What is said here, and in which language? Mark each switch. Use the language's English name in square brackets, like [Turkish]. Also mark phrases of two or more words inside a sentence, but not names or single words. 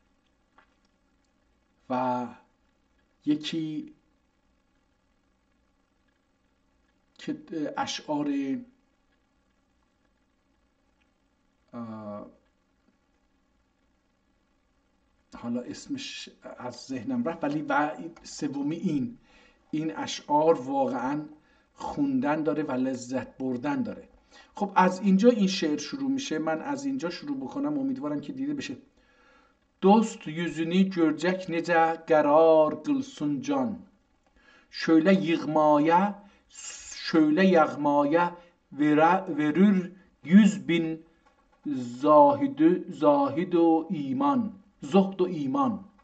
[Persian] و یکی که اشعار حالا اسمش از ذهنم رفت، ولی و سومی این اشعار واقعا خوندن داره و لذت بردن داره. خب از اینجا این شعر شروع میشه. من از اینجا şuruع بکنم، امیدوارم که دیده بشه. [Azerbaijani] Dost yüzünü görecek nece qarar qılsın can. Şöyle yığmaya, şöyle yağmaya verir 100.000 zahid و iman, zuhd و iman.